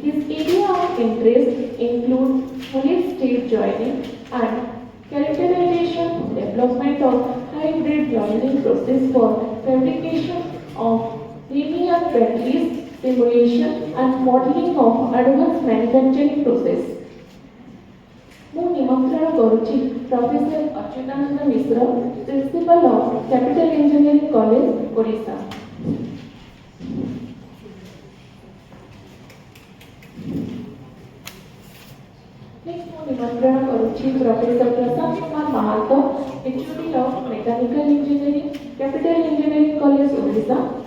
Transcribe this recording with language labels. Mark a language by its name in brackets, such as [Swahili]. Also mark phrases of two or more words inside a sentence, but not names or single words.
[English] His area of interest include solid state joining and characterization, development of hybrid joining process for fabrication of linear batteries, simulation and modeling of advanced manufacturing process. [Odia] ମୁଁ ନିମନ୍ତ୍ରଣ କରୁଛି ପ୍ରଫେସର ଅଚ୍ୟୁତାନନ୍ଦ ମିଶ୍ର, [English] principal of Capital Engineering College Odisha. [Odia] ନେକ୍ସଟ ମୁଁ ନିମନ୍ତ୍ରଣ କରୁଛି ପ୍ରଫେସର ପ୍ରଶାନ୍ତ କୁମାର ମହାନ୍ତ, [English] HOD of Mechanical Engineering Capital Engineering College Odisha.